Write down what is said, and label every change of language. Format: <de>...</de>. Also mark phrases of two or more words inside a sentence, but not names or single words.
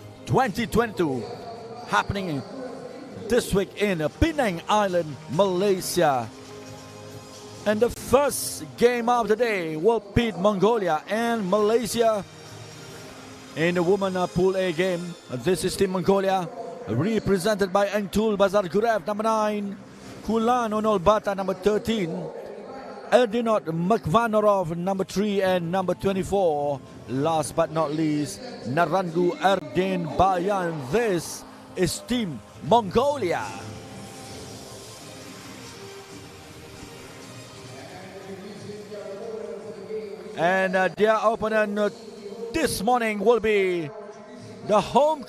<en>2022, happening this week in Penang Island, Malaysia. And the first game of the day will pit Mongolia and Malaysia in the women Pool A game. This is Team Mongolia, represented by Engtul Bazar Gurev, number 9, Kulan Onol Bata, number 13, Erdinot Makvanorov, number 3 and number 24. Last but not least, Narangu Erden Bayan. This is Team Mongolia. And their opponent this morning will be the home</en>